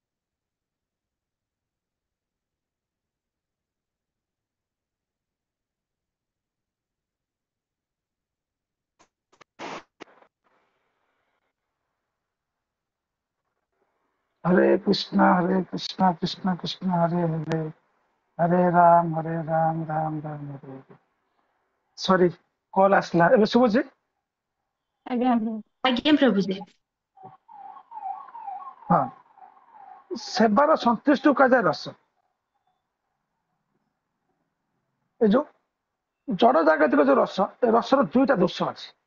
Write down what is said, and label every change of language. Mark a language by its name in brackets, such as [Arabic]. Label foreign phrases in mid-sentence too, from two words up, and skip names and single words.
[Odia] कृष्ण कृष्ण कृष्ण हरे हरे, हरे राम राम राम हरे हरे। ସରି କଲ ଆସଲା, ଏବେ ଶୁଭୁଛି? ଆଜ୍ଞା ପ୍ରଭୁଜୀ। ହଁ, ସେବାର ସନ୍ତୁष्ଟି କୁହାଯାଏ ରସ। ଏ ଯୋଉ ଜଡ ଜାଗତିକ ଯୋଉ ରସ, ଏ ରସର ଦୁଇଟା ଦୋଷ ଅଛି।